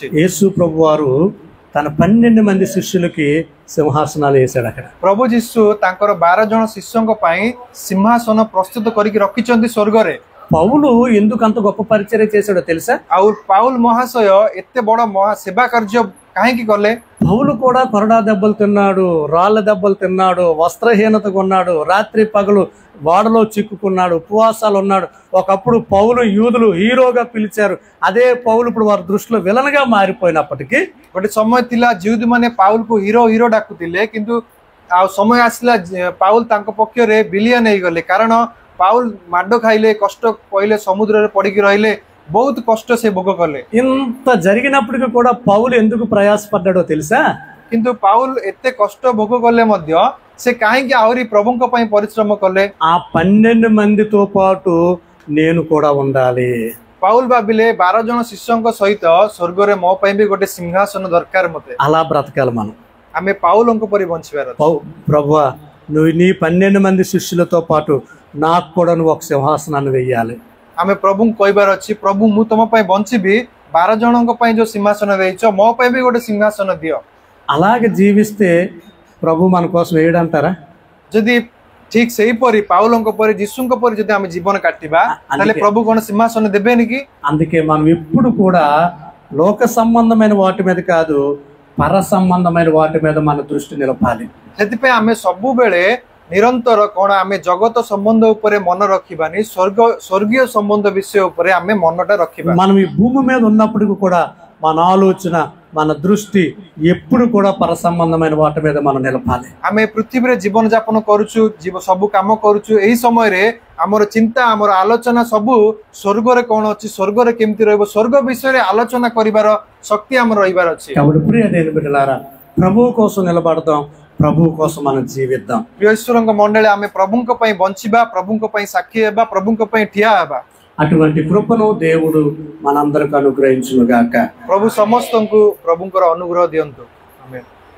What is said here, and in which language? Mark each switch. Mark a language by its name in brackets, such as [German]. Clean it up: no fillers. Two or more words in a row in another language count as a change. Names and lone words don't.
[Telugu] యేసు ప్రభు వారు తన 12 మంది శిష్యులకి సింహాసనాలు వేశాడు. అక్కడ [Sambalpuri] ପ୍ରଭୁ ଯୀଶୁ ତାଙ୍କର 12 ଜନ ଶିଷ୍ୟଙ୍କ ପଇ ସିଂହାସନ ପ୍ରସ୍ତୁତ କରିକି ରଖିଚନ୍ତି ସ୍ୱର୍ଗ ରେ। [Telugu] పౌలు ఎందుకు అంత గొప్ప పరిచర్య చేశాడో తెలుసా? [Sambalpuri] ଔର ପାଉଲ ମହାଶୟ ଏତେ ବଡ଼ ମହା ସେବା କାର୍ଯ୍ୟ କାହେକି କଲେ? [Telugu] పౌలు కూడా కొరడా దెబ్బలు తిన్నాడు, రాళ్ళ దెబ్బలు తిన్నాడు, వస్త్రహీనతగా ఉన్నాడు, రాత్రి పగలు వాడలో చిక్కుకున్నాడు, ఉపవాసాలు ఉన్నాడు. ఒకప్పుడు పౌలు యూదులు హీరోగా పిలిచారు. అదే పౌలు ఇప్పుడు వారి దృష్టిలో విలన్గా మారిపోయినప్పటికీ [Sambalpuri] ଗୋଟେ ସମୟ ଥିଲା ଜିଉଦ ମାନେ ପାଉଲ କୋ ହିରୋ ହିରୋ ଡାକୁତିଲେ, କିନ୍ତୁ ଆ ସମୟ ଆସଲା ପାଉଲ ତାଙ୍କୋ ପକ୍ଷ ରେ ଭିଲିୟନ ହେଇ ଗଲେ। କାରଣ ପାଉଲ ମାଡୋ ଖାଇଲେ, କଷ୍ଟ ପହିଲେ, ସମୁଦ୍ର ରେ ପଡ଼ିକି ରହିଲେ, ବହୁତ କଷ୍ଟ ସେ ଭୋଗ କଲେ। [Telugu] ఇంత జరిగినప్పటికీ కూడా పౌలు ఎందుకు ప్రయాసపడ్డాడో తెలుసా? [Sambalpuri] କିନ୍ତୁ ପାଉଲ ଏତେ କଷ୍ଟ ଭୋଗ କଲେ ମଧ୍ୟ ସେ କାହେକି ଆଉରୀ ପ୍ରଭୁଙ୍କ ପଇ ପରିଶ୍ରମ କଲେ? [Telugu] ఆ 12 మందితో పాటు నేను కూడా ఉండాలి. [Sambalpuri] ପାଉଲ ଭାବିଲେ 12 ଜନ ଶିଷ୍ୟଙ୍କ ସହିତ ସ୍ୱର୍ଗ ରେ ମୋ ପଇ ଭୀ ଗୋଟେ ସିଂହାସନ ଦରକାର ମତେ। [Telugu] అలా బ్రతకాలి మనం. [Sambalpuri] ଆମେ ପାଉଲଙ୍କ ପରି ବଞ୍ଚିବାର। [Telugu] ప్రభువా, నువ్వు నీ 12 మంది శిష్యులతో పాటు నాకు కూడా నువ్వు ఒక సింహాసనాన్ని వేయాలి. [Sambalpuri] ଆମେ ପ୍ରଭୁ କହବାର ଅଛି, ପ୍ରଭୁ ମୁ ତମ ପଇ ବଞ୍ଚିବୀ, 12 ଜନଙ୍କ ପଇ ଯୋ ସିଂହାସନ ଦେଇଛ ମୋ ପଇ ଭୀ ଗୋଟେ ସିଂହାସନ ଦିୟୋ। [Telugu] అలాగే జీవిస్తే ప్రభు మన కోసం వేయడంటారా? [Sambalpuri] ଯଦି ଠିକ ସହୀ ପରୀ ପାଉଲଙ୍କ ପରୀ ଯୀଶୁଙ୍କ ପରୀ ଯଦି ଆମେ ଜୀବନ କାଟିବା ତାଲେ ପ୍ରଭୁ କୋନ ସିଂହାସନ ଦେବେନି କି? [Telugu] అందుకే మనం ఎప్పుడు కూడా లోక సంబంధమైన వాటి మీద కాదు, పర సంబంధమైన వాటి మీద మన దృష్టి నిలపాలి. [Sambalpuri] ସେତି ପେ ଆମେ ସବୁ ବେଲେ ନିରନ୍ତର କୋନ ଆମେ ଜଗତ ସମ୍ବନ୍ଧ ଉପରେ ମନ ରଖିବାନୀ, ସ୍ୱର୍ଗୀୟ ସମ୍ବନ୍ଧ ବିଷୟ ଉପରେ ଆମେ ମନଟା ରଖିବା। [Telugu] మనం ఈ భూమి మీద ఉన్నప్పటికీ కూడా మన ఆలోచన, మన దృష్టి ఎప్పుడు కూడా పర సంబంధమైన వాటి మీద మనం నిలపాలి. [Sambalpuri] ଆମେ ପୃଥ୍ୱୀ ରେ ଜୀବନ ଯାପନ କରୂଛୁ, ସବ କାମ କରୂଛୁ, ଏହୀ ସମୟ ରେ ହମର ଚିନ୍ତା, ହମର ଆଲୋଚନା ସବୁ ସ୍ୱର୍ଗ ରେ କୋନ ଅଛି, ସ୍ୱର୍ଗ ରେ କେମତି ରହବୋ, ସ୍ୱର୍ଗ ବିଷୟ ରେ ଆଲୋଚନା କରିବାର ଶକ୍ତି ହମର ରହିବାର ଅଛି। [Telugu] కాబట్టి ప్రియ దేవుని బిడ్డలారా, ప్రభువు కోసం నిలబడదాం, ప్రభువు కోసం మనం జీవిద్దాం. [Sambalpuri] ପ୍ରିୟ ଈଶ୍ୱରଙ୍କ ମଣ୍ଡଳୀ ଆମେ ପ୍ରଭୁଙ୍କ ପଇ ବଞ୍ଚିବା, ପ୍ରଭୁଙ୍କ ପଇ ସାକ୍ଷୀ ହେବା, ପ୍ରଭୁଙ୍କ ପଇ ଠିଆ ହେବା। [Telugu] అటువంటి కృపను దేవుడు మనందరికి అనుగ్రహించును గాక. [Sambalpuri] ପ୍ରଭୁ ସମସ୍ତଙ୍କୁ ପ୍ରଭୁଙ୍କର ଅନୁଗ୍ରହ ଦିଅନ୍ତୁ। ଆମେନ।